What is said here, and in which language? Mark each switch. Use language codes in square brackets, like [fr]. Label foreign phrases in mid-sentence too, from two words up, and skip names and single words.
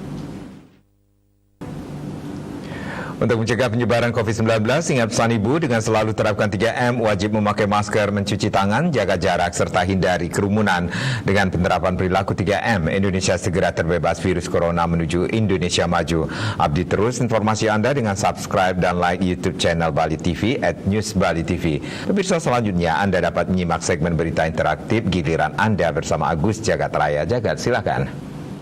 [id] Untuk mencegah penyebaran COVID-19, ingat pesan Ibu dengan selalu terapkan 3M, wajib memakai masker, mencuci tangan, jaga jarak, serta hindari kerumunan. Dengan penerapan perilaku 3M, Indonesia segera terbebas virus corona menuju Indonesia maju. Update terus informasi Anda dengan subscribe dan like YouTube channel Bali TV @newsbali.tv. Pemirsa, selanjutnya Anda dapat menyimak segmen berita interaktif giliran Anda bersama Agus Jagat Raya. Jagat, silakan.